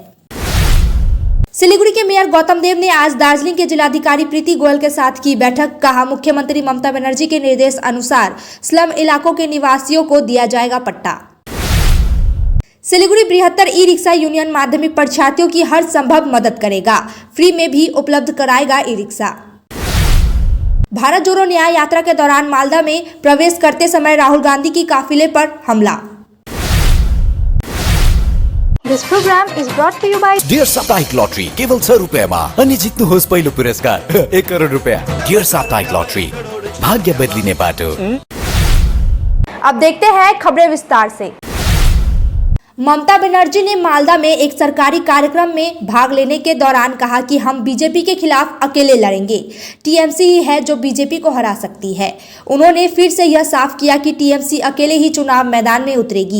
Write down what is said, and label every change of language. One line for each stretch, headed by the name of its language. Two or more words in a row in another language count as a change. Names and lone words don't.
Hindi: सिलीगुड़ी के मेयर गौतम देव ने आज दार्जिलिंग के जिलाधिकारी प्रीति गोयल के साथ की बैठक, कहा मुख्यमंत्री ममता बनर्जी के निर्देश अनुसार स्लम इलाकों के निवासियों को दिया जाएगा पट्टा। सिलीगुड़ी बृहत्तर ई रिक्शा यूनियन माध्यमिक परीक्षार्थियों की हर संभव मदद करेगा, फ्री में भी उपलब्ध कराएगा ई रिक्शा। भारत जोड़ो न्याय यात्रा के दौरान मालदा में प्रवेश करते समय राहुल गांधी की काफिले पर हमला।
English: This program is brought to you by
Nepali: डियर साप्ताहिक लॉटरी केवल 100 रुपैयाँमा अनि जित्नुहोस् पहिलो पुरस्कार 1 करोड रुपैयाँ। डियर साप्ताहिक लॉटरी, भाग्य बदलिने बाटो।
Hindi: अब देखते हैं खबरें विस्तार से। ममता बनर्जी ने मालदा में एक सरकारी कार्यक्रम में भाग लेने के दौरान कहा कि हम बीजेपी के खिलाफ अकेले लड़ेंगे, टीएमसी ही है जो बीजेपी को हरा सकती है। उन्होंने फिर से यह साफ किया कि टीएमसी अकेले ही चुनाव मैदान में उतरेगी।